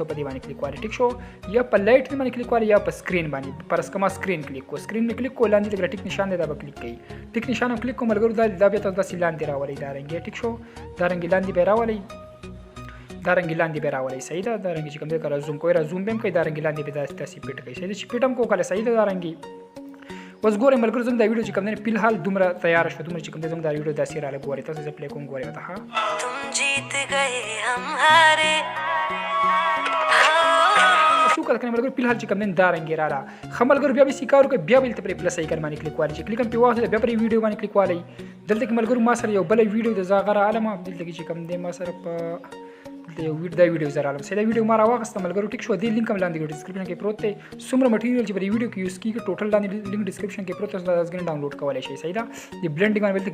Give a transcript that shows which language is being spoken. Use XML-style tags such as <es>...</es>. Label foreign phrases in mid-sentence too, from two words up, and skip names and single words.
<ps>په دې باندې کلیک کوئ ټیک شو یا په لایټ باندې کلیک کوئ یا په سکرین باندې پر اسکما سکرین کلیک کو سکرین باندې کلیک کو لاندې لګره ټیک نشان دی دا به کلیک کړئ ټیک نشان هم کلیک کوم ملګرو دا بیا تاسو داسې لاندې راولئ دا رنګ ټیک شو دا رنګ لاندې به راولئ دا رنګ لاندې به راولئ صحیح ده دا رنګ چې کوم دی کله زوم کوئ را زوم به هم کوئ دا رنګ لاندې به داسې پیټ کوئ صحیح ده چې پیټ هم کو کله صحیح ده دا رنګ اوس ګورئ ملګرو زموږ دا ویډیو چې کوم دی فلحال دومره تیار شو دومره چې کوم دی زموږ دا ویډیو داسې راغلی ګورئ تاسو زه پلی کوم ګورئ ورته ښه</ps> <hi>तुम जीत गए हम हारे</hi> <ps>څو کله کنه ملګرو فلحال چې کوم دی دا رنګ راغله ښه ملګرو بیا به یې کار وکړئ بیا به دلته پرې</ps> <en>plus icon</en> <ps>باندې کلیک وکړئ چې کلیک هم پرې واخلئ بیا پرې ویډیو باندې کلیک وکړئ دلته کې ملګرو ما سره یو بله ویډیو د زه هغه راغله دلته کې چې کوم دی ما سره په دا ویډیو زه راغلم دا ویډیو ما راواخیسته ملګرو ټیک شو دې لینک هم لاندې ډسکرپشن کې پروت دی څومره مټیریل چې په دې ویډیو کې یوز کېږي ټوټل لاندې</ps> <en>link description</en> <ps>کې پروت دی تاسو ډاونلوډ کولی شئ صحیح ده د بلنډینګ باندې دلته</ps>